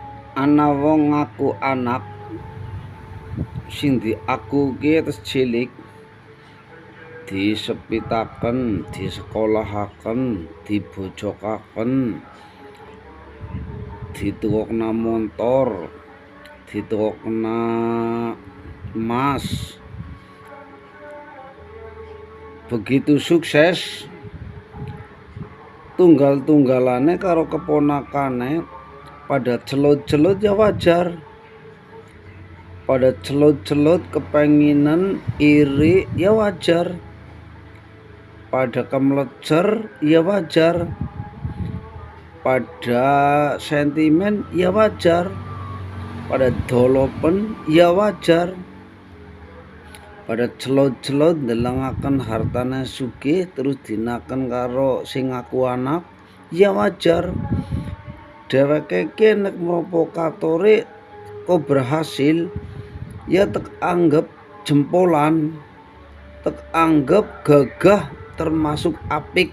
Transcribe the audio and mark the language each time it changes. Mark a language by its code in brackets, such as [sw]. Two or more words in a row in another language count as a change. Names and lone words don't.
[jv] Ana wong ngaku anak sing diakuke terus cilik disepitaken, disekolahaken, dibojokaken, ditukokna montor, ditukokna emas. Begitu sukses tunggal-tunggalane karo keponakane pada celut-celut ya wajar. Pada celut-celut kepenginan iri ya wajar. Pada kemelecer ya wajar. Pada sentimen ya wajar. Pada dolopen ya wajar. Pada celut-celut ndelengaken hartane sugih terus dinaken karo sing ngaku anak ya wajar. Dheweke ki nek provokatore kok berhasil ya tek anggap jempolan, tek anggap gagah termasuk apik.